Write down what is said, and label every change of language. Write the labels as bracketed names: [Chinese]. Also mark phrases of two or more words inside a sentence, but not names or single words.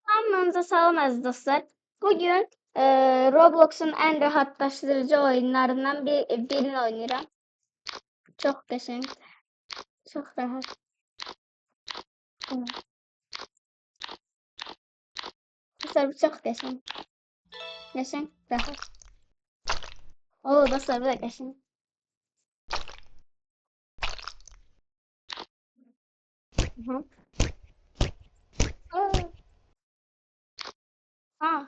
[Turkish] Kanalımıza [Azerbaijani] salam aziz dostlar. [Turkish] Bugün Roblox'un en rahatlaştırıcı oyunlarından birini oynuyorum. [Azerbaijani] Çok qəşəng. Çok rahat. Dostlar bu çok qəşəng. Qəşəng, rahat. Oo dostlar bu da qəşəng. Hı. Oo. Ha.